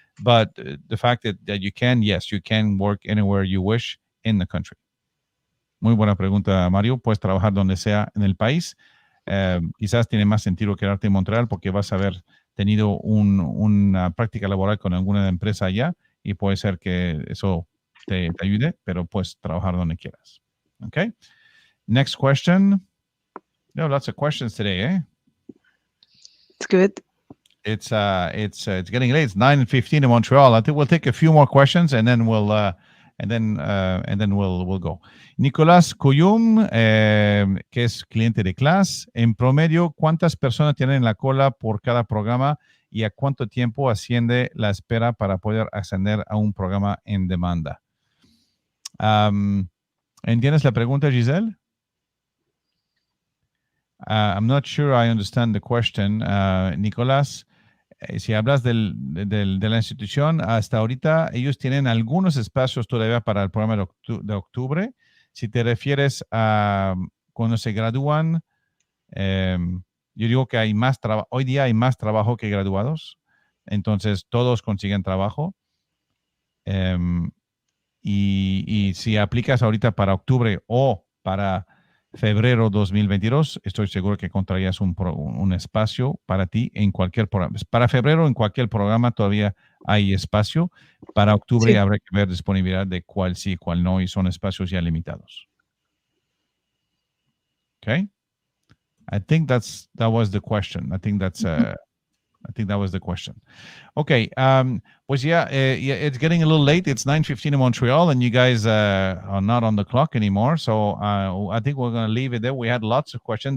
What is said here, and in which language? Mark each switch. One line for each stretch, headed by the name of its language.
English: But the fact that you can work anywhere you wish in the country.
Spanish: Muy buena pregunta, Mario. Puedes trabajar donde sea en el país. Quizás tiene más sentido quedarte en Montreal porque vas a haber tenido una práctica laboral con alguna empresa allá y puede ser que eso te ayude, pero puedes trabajar donde quieras.
English: Okay. Next question. We have lots of questions today, eh? It's good. It's getting late. It's 9:15 in Montreal. I think we'll take a few more questions and then we'll and then we'll go.
Spanish: Nicolás Cuyum, que es cliente de clase. En promedio, ¿cuántas personas tienen en la cola por cada programa y a cuánto tiempo asciende la espera para poder ascender a un programa en demanda? ¿Entiendes la pregunta, Giselle?
English: I'm not sure I understand the question.
Spanish: Nicolás, si hablas de la institución, hasta ahorita ellos tienen algunos espacios todavía para el programa de octubre. Si te refieres a cuando se gradúan, yo digo que hay más trabajo. Hoy día hay más trabajo que graduados. Entonces, todos consiguen trabajo. Y si aplicas ahorita para octubre o para febrero 2022, estoy seguro que encontrarías un espacio para ti en cualquier programa. Para febrero en cualquier programa todavía hay espacio. Para octubre Sí. habrá que ver disponibilidad de cuál sí, cuál no, y son espacios ya limitados.
English: Okay? I think that was the question. I think that was the question. Okay, pues yeah, it's getting a little late. It's 9:15 in Montreal, and you guys are not on the clock anymore. So I think we're going to leave it there. We had lots of questions.